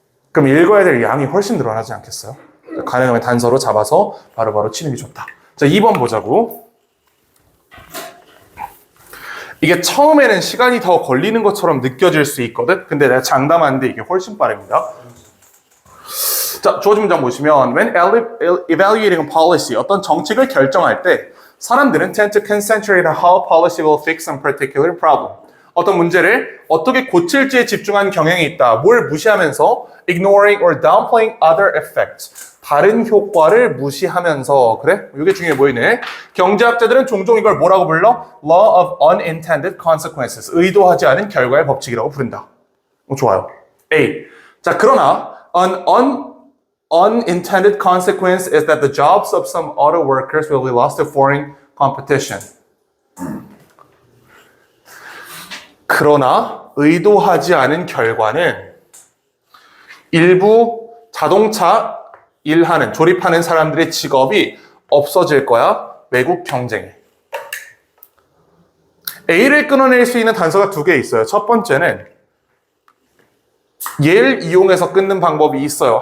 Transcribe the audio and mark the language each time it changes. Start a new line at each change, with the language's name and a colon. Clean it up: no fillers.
Korean: 그럼 읽어야 될 양이 훨씬 늘어나지 않겠어요? 가능하면 단서로 잡아서 바로바로 치는 게 좋다. 자, 2번 보자고. 이게 처음에는 시간이 더 걸리는 것처럼 느껴질 수 있거든? 근데 내가 장담하는데 이게 훨씬 빠릅니다. 자, 주어진 문장 보시면
English: When evaluating a policy,
Korean: 어떤 정책을 결정할 때 사람들은
English: tend to concentrate on how policy will fix some particular problem.
Korean: 어떤 문제를 어떻게 고칠지에 집중한 경향이 있다. 뭘 무시하면서
English: ignoring or downplaying other effects.
Korean: 다른 효과를 무시하면서 그래? 이게 중요해 보이네. 경제학자들은 종종 이걸 뭐라고 불러?
English: Law of unintended consequences.
Korean: 의도하지 않은 결과의 법칙이라고 부른다. 좋아요. A. 자, 그러나
English: an unintended consequence is that the jobs of some auto workers will be lost to foreign competition.
Korean: 그러나 의도하지 않은 결과는 일부 자동차 일하는, 조립하는 사람들의 직업이 없어질 거야. 외국 경쟁에. A를 끊어낼 수 있는 단서가 2개 있어요. 첫 번째는 얘를 이용해서 끊는 방법이 있어요.